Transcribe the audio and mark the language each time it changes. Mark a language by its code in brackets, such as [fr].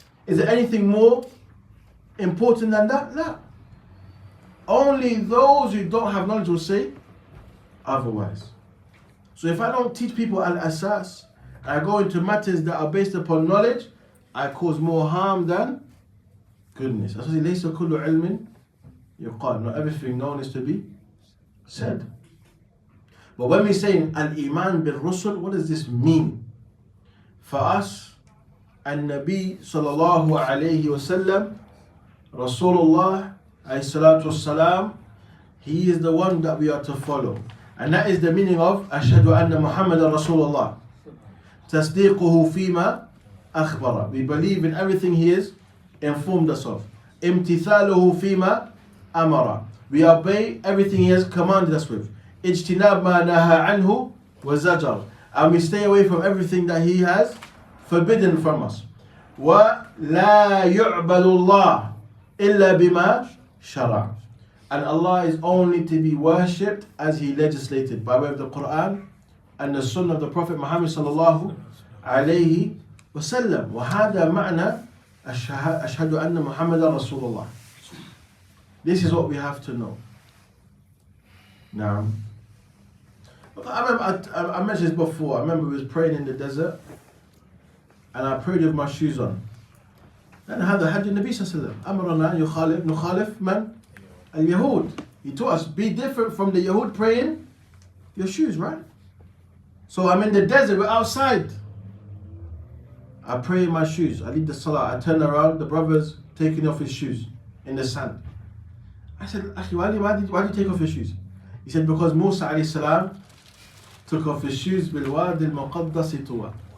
[en] Is there anything more important than that? No. Only those who don't have knowledge will say otherwise. So if I don't teach people al-asas, I go into matters that are based upon knowledge, I cause more harm than goodness. That's why [ar] ليس كل علم يقال. [en] Not everything known is to be said. But when we say [ar] al-iman bil-rusul, [en] what does this mean? For us, al-Nabi sallallahu alayhi wa sallam, Rasulullah alayhi salatu wassalam, he is the one that we are to follow. And that is the meaning of Ashhadu anna Muhammadan Rasulullah. [ar] Tasdiquhu fima akhbara. [en] We believe in everything he is informed us of. [ar] Imtithaluhu fima amara. [en] We obey everything he has commanded us with. [ar] Ijtinab ma naha anhu wa zajar. [en] And we stay away from everything that he has forbidden from us. [ar] Wa la yu'badu Allah illa bima shara'. [en] And Allah is only to be worshipped as he legislated by way of the Quran and the Sunnah of the Prophet Muhammad sallallahu alayhi wa sallam. [ar] وهذا معنى أشهد أن محمدا رسول الله. [en] This is what we have to know. Now, I mentioned this before. I remember we was praying in the desert and I prayed with my shoes on. [ar] And هذا حج النبي صلى الله عليه وسلم. أمرنا نخالف من؟ Al-Yahud. [en] He taught us, be different from the Yahud praying your shoes, right? So I'm in the desert, we're outside. I pray in my shoes. I leave the salah. I turn around, the brother's taking off his shoes in the sand. I said, Akhi, why do you take off your shoes? He said, because Musa alayhi salam took off his shoes [ar] بالوادي المقدس طوى.